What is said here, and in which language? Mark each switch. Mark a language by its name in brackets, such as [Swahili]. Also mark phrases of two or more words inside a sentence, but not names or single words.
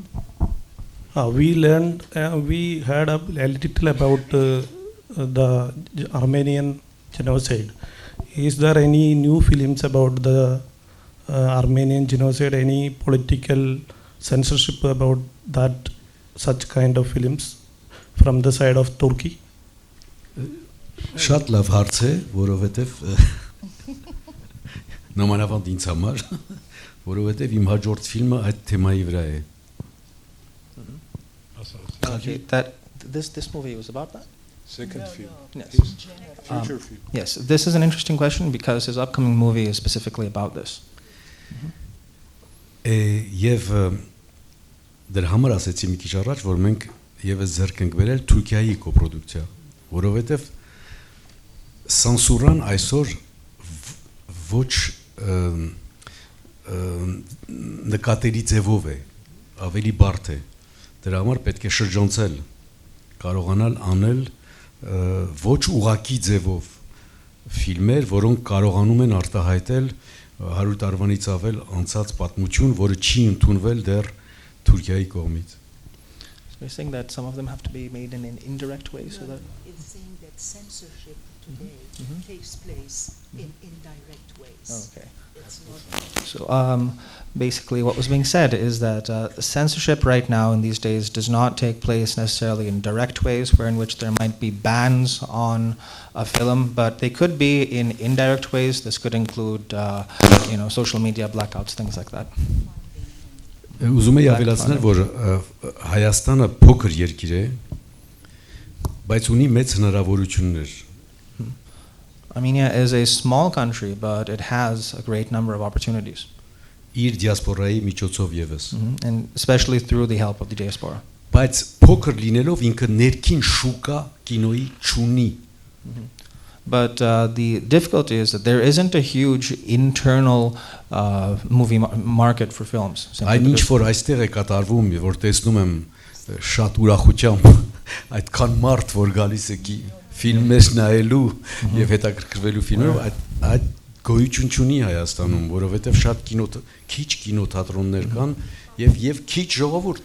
[English] We learned, we heard a little about the Armenian genocide. Is there any new films about the Armenian genocide? Any political censorship about that, such kind of films from the side of Turkey? [Armenian] Շատ լավ հարց է, որովհետև նմանավանդ ինձ համար, որովհետև իմ հաջորդ ֆիլմը այդ թեմայի վրա է։ [English] Okay, this movie was about that? Second film. Yes. Future film. Yes, this is an interesting question because his upcoming movie is specifically about this. [Armenian] Եվ դրա համար ասեցի մի քիչ առաջ, որ մենք եւս ձեռք ենք բերել Թուրքիայի կոպրոդուկցիա, որովհետեւ սանսուրան այսօր ոչ նկատելի ձևով է, ավելի բարդ է։ Դրա համար պետք է շրջանցել, կարողանալ անել ոչ ուղակի ձևով ֆիլմեր, որոնք կարողանում են արտահայտել 100 տարվանից ավել անցած պատմություն, որը չի ընդունվել դեռ Թուրքիայի կողմից։ [English] So you're saying that some of them have to be made in an indirect way, so that It's saying that censorship today takes place in indirect ways. okay. It's not So basically what was being said is that censorship right now in these days does not take place necessarily in direct ways, where in which there might be bans on a film, but they could be in indirect ways. This could include social media blackouts, things like that. [Armenian] Ուզում եի ավելացնել, որ Հայաստանը փոքր երկիր է, բայց ունի մեծ հնարավորություններ։ [English] Armenia is a small country, but it has a great number of opportunities. [Armenian] Իր դիասպորայի միջոցով եւս։ [English] And especially through the help of the diaspora. [Armenian] Բայց փոքր լինելով ինքը ներքին շուկա կինոյի չունի։ [English] But the difficulty is that there isn't a huge internal movie market for films. [Armenian] Այն ինչ որ այստեղ է կատարվում, որ տեսնում եմ շատ ուրախությամբ այդքան մարդ որ գալիս է ֆիլմեր նայելու եւ հետաքրքրվելու ֆիլմերով, այդ գոյություն չունի Հայաստանում, որովհետեւ շատ քիչ կինոթատրոններ կան եւ քիչ ժողովուրդ։